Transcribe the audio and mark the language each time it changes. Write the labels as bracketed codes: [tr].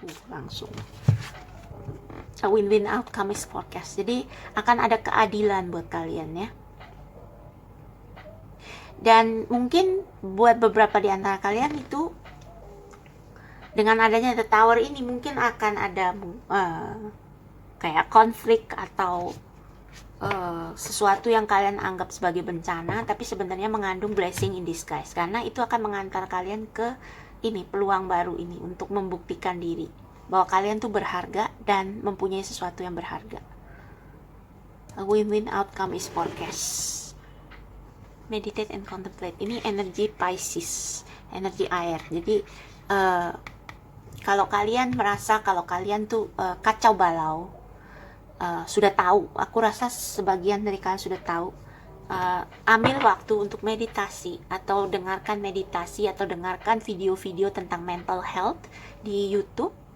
[en] Langsung a win-win outcome is forecast. [id] Jadi akan ada keadilan buat kalian ya. Dan mungkin buat beberapa di antara kalian itu, dengan adanya The Tower ini mungkin akan ada kayak konflik atau sesuatu yang kalian anggap sebagai bencana, tapi sebenarnya mengandung [en] blessing in disguise, [id] karena itu akan mengantar kalian ke ini peluang baru ini untuk membuktikan diri bahwa kalian tuh berharga dan mempunyai sesuatu yang berharga. [en] A win-win outcome is forecast. Meditate and contemplate. [id] Ini energi Pisces, energi air. Jadi kalau kalian merasa kalau kalian tuh kacau balau, sudah tahu, aku rasa sebagian dari kalian sudah tahu, ambil waktu untuk meditasi atau dengarkan meditasi atau dengarkan video-video tentang mental health di YouTube.